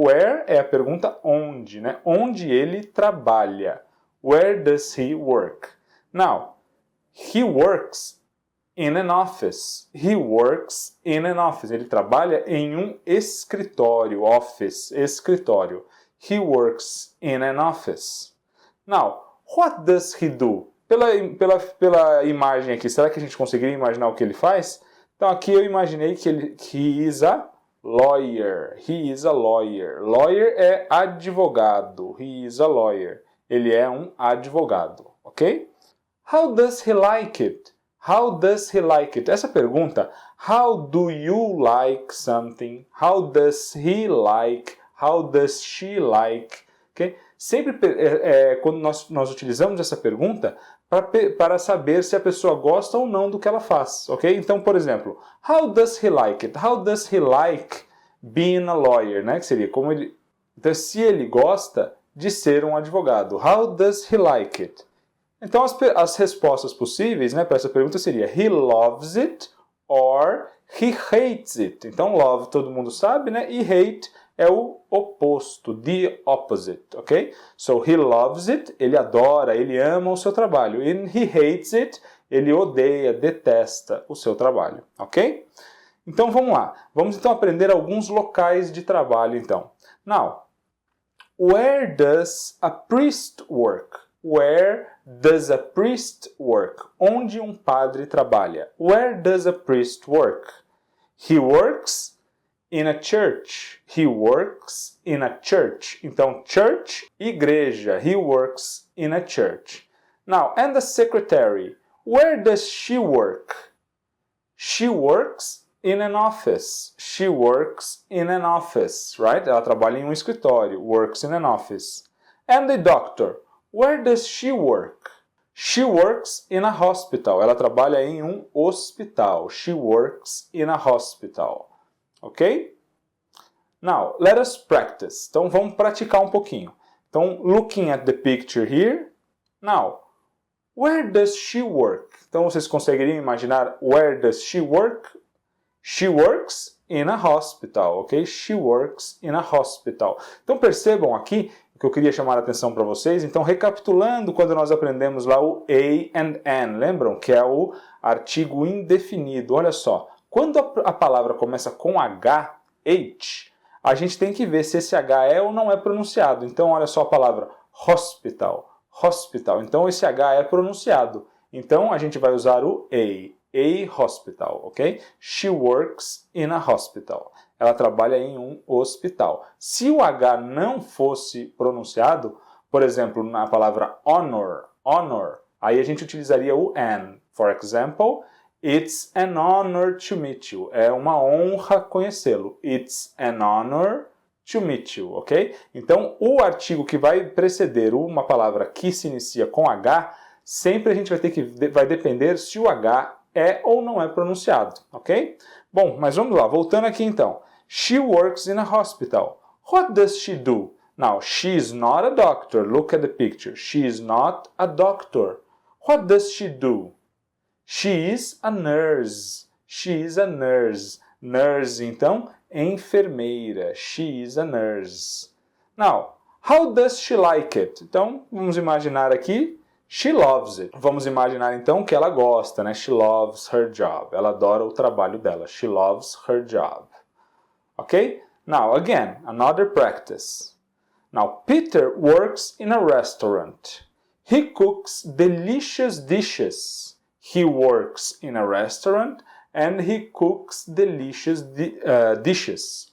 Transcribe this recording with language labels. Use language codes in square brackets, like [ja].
[pt] Where é a pergunta onde, né? Onde ele trabalha. [en] Where does he work? Now, he works in an office. He works in an office. [pt] Ele trabalha em um escritório. Office, escritório. [en] He works in an office. Now, what does he do? [pt] Pela imagem aqui, será que a gente conseguiria imaginar o que ele faz? Então aqui eu imaginei que [en] he is a lawyer. He is a lawyer. Lawyer [pt] é advogado. [en] He is a lawyer. [pt] Ele é um advogado, [en] ok? How does he like it? How does he like it? [pt] Essa pergunta, [en] how do you like something? How does he like? How does she like? Okay? [pt] Sempre quando nós utilizamos essa pergunta para saber se a pessoa gosta ou não do que ela faz, ok? Então, por exemplo, [en] how does he like it? How does he like being a lawyer? [pt] Né? Que seria como ele... Então, se ele gosta de ser um advogado. [en] How does he like it? [pt] Então, as respostas possíveis, né, para essa pergunta seria [en] he loves it or he hates it. [pt] Então, love todo mundo sabe, né? E hate é o oposto, [en] the opposite, [pt] ok? [en] So, he loves it, [pt] ele adora, ele ama o seu trabalho. [en] And he hates it, [pt] ele odeia, detesta o seu trabalho, ok? Então, vamos lá. Vamos, então, aprender alguns locais de trabalho, então. [en] Now, where does a priest work? Where does a priest work? [pt] Onde um padre trabalha? [en] Where does a priest work? He works in a church. He works in a church. Então, church, igreja. He works in a church. Now, and the secretary? Where does she work? She works in an office. She works in an office, right? [pt] Ela trabalha em um escritório. [en] Works in an office. And the doctor, where does she work? She works in a hospital. [pt] Ela trabalha em um hospital. [en] She works in a hospital. Ok? Now, let us practice. [pt] Então, vamos praticar um pouquinho. [en] Então, looking at the picture here. Now, where does she work? [pt] Então, vocês conseguiriam imaginar [en] where does she work? She works in a hospital, ok? She works in a hospital. [pt] Então, percebam aqui que eu queria chamar a atenção para vocês. Então, recapitulando quando nós aprendemos lá o a and an, lembram? Que é o artigo indefinido. Olha só, quando a palavra começa com H, a gente tem que ver se esse H é ou não é pronunciado. Então, olha só a palavra hospital, hospital. Então, esse H é pronunciado. Então, a gente vai usar o a hospital, ok? She works in a hospital. Ela trabalha em um hospital. Se o H não fosse pronunciado, por exemplo, na palavra honor, aí a gente utilizaria o an. [en] For example, it's an honor to meet you. [pt] É uma honra conhecê-lo. [en] It's an honor to meet you, ok? [pt] Então, o artigo que vai preceder uma palavra que se inicia com H, sempre a gente vai depender se o H é ou não é pronunciado, ok? Bom, mas vamos lá, voltando aqui então. [en] She works in a hospital. What does she do? Now, she is not a doctor. Look at the picture. She is not a doctor. What does she do? She is a nurse. She is a nurse. Nurse, [pt] então, enfermeira. [en] She is a nurse. Now, how does she like it? [pt] Então, vamos imaginar aqui. [en] She loves it. [pt] Vamos imaginar então que ela gosta, né? [en] She loves her job. [pt] Ela adora o trabalho dela. [en] She loves her job. Ok? Now, again, another practice. Now, Peter works in a restaurant. He cooks delicious dishes. He works in a restaurant and he cooks delicious dishes.